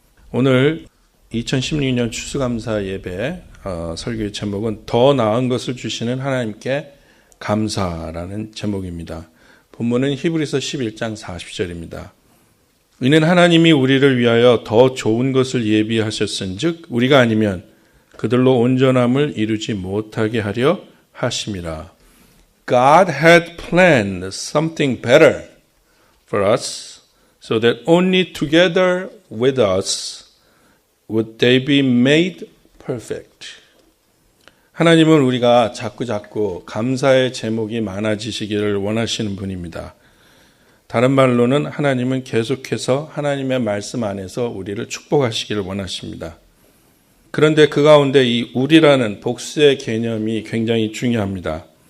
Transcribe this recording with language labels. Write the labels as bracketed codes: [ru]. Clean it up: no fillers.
[ko] 오늘 2016년 추수감사 예배 설교의 제목은 더 나은 것을 주시는 하나님께 감사라는 제목입니다. 본문은 히브리서 11장 40절입니다. 이는 하나님이 우리를 위하여 더 좋은 것을 예비하셨은즉 우리가 아니면 그들로 온전함을 이루지 못하게 하려 하심이라. [en] God had planned something better for us so that only together with us would they be made perfect. [ko] 하나님은 우리가 자꾸 감사의 제목이 많아지시기를 원하시는 분입니다. 다른 말로는 하나님은 계속해서 하나님의 말씀 안에서 우리를 축복하시기를 원하십니다. 그런데 그 가운데 이 우리라는 복수의 개념이 굉장히 중요합니다.